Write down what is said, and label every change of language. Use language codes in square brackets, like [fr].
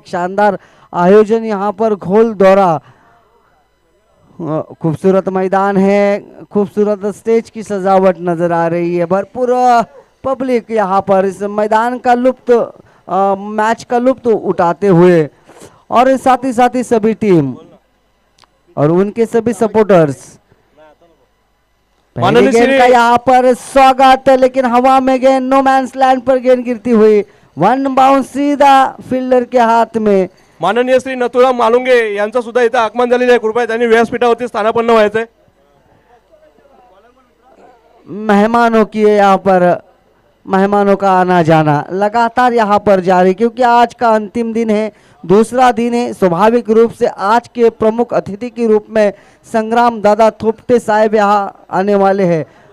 [hi] एक शानदार आयोजन यहाँ पर घोल द्वारा, खूबसूरत मैदान है, खूबसूरत स्टेज की सजावट नजर आ रही है, भरपूर पब्लिक यहाँ पर इस मैदान का लुत्फ, मैच का लुत्फ उठाते हुए, और साथ ही सभी टीम और उनके सभी सपोर्टर्स पहली [mr] माननीय [hi] गेंद [mr] श्री [hi] का यहाँ पर स्वागत, लेकिन हवा में गेंद नो मैंस लैंड पर गेंद गिरती हुई, वन बाउंस सीधा फील्डर के हाथ में। [mr] माननीय श्री नथुराम मालुंगे यांचं सुद्धा इथं आगमन झालेलं आहे, कृपया त्यांनी व्यासपीठावरती स्थानापन्न व्हायचंय। [hi] मेहमानों की यहाँ पर मेहमानों का आना जाना लगातार यहाँ पर जारी, क्योंकि आज का अंतिम दिन है, दूसरा दिन है। स्वाभाविक रूप से आज के प्रमुख अतिथि के रूप में संग्राम दादा थोपटे साहब यहाँ आने वाले हैं।